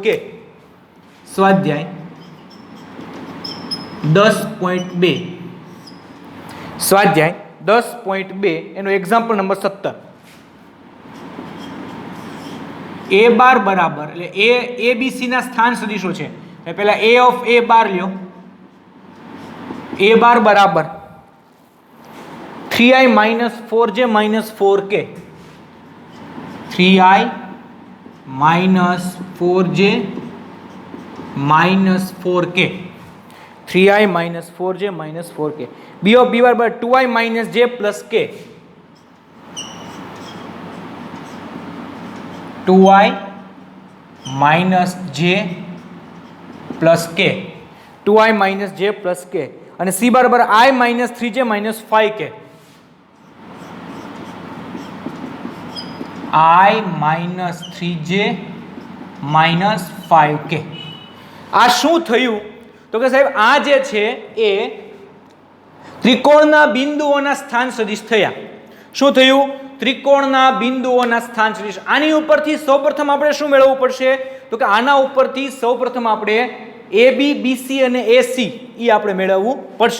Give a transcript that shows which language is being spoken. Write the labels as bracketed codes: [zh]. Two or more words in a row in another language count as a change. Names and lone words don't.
[gu] સ્વાધ્યાય 10.2 સ્વાધ્યાય 10.2 એનો એક્ઝામ્પલ નંબર 17. a બાર બરાબર એટલે એ બી સી ના સ્થાન સદીશો છે. પહેલા a ઓફ a બાર લ્યો. a બાર બરાબર 3i - 4j - 4k. 3i - 4j - 4k. 3i - 4j - 4k. b of b બરાબર 2i - j + k. 2i - j + k. 2i - j + k. અને c બરાબર i - 3j - 5k. i - 3j - 5k. આ શું થયું તો કે સાહેબ આ જે છે એ ત્રિકોણના બિંદુઓના સ્થાન સદિશ થયા. શું થયું? ત્રિકોણના બિંદુઓના સ્થાન સદિશ. આની ઉપરથી સૌપ્રથમ આપણે શું મેળવવું પડશે તો કે આના ઉપરથી સૌપ્રથમ આપણે AB BC અને AC એ આપણે મેળવવું પડશે.